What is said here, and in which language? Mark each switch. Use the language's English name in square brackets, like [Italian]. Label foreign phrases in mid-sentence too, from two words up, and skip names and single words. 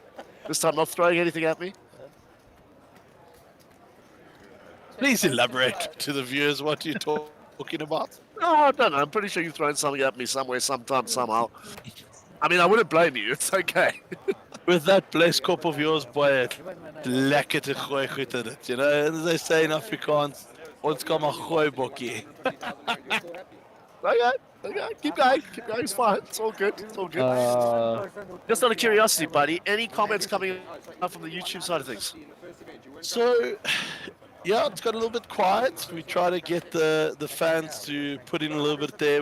[English] This time not throwing anything at me. Please elaborate to the viewers what you're talking about. No, I don't know. I'm pretty sure you've thrown something at me somewhere, sometime, somehow. I mean, I wouldn't blame you. It's okay. with that blessed kop of yours, boy, [Afrikaans] lekker te gooi goed in it. [English] You know, as they say in Afrikaans, [Afrikaans] ons kan maar gooi bokkie. [English] Okay, keep going. It's fine. It's all good. It's all good. Just out of curiosity, buddy, any comments coming up from the YouTube side of things? So, yeah, it's got a little bit quiet. We try to get the fans to put in a little bit there.